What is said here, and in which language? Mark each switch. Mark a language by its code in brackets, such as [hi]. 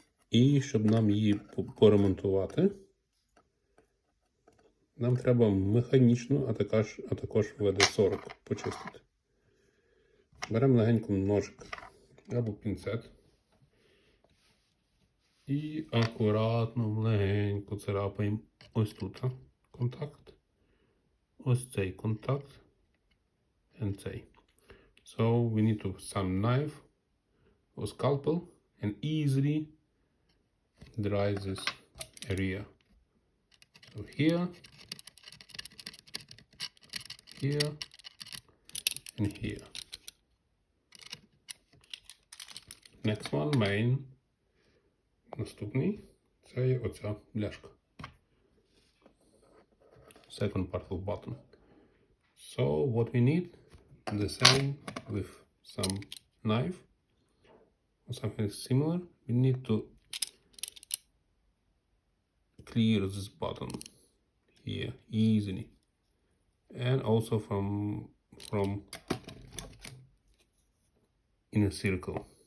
[uk] І щоб нам її поремонтувати, нам треба механічно, а також ВД-40 почистити. Беремо легенько ножик або пінцет. І акуратно, легенько царапаємо ось тут контакт. Ось цей контакт. І цей. [en] So we need to some knife or scalpel and easily dry this area. So here, here, and here. Next one, main. [uk] Наступний, це є оця бляшка. [en] Second part of button. So what we need, the same with some knife or something similar. We need to clear this button here easily, and also from in a circle.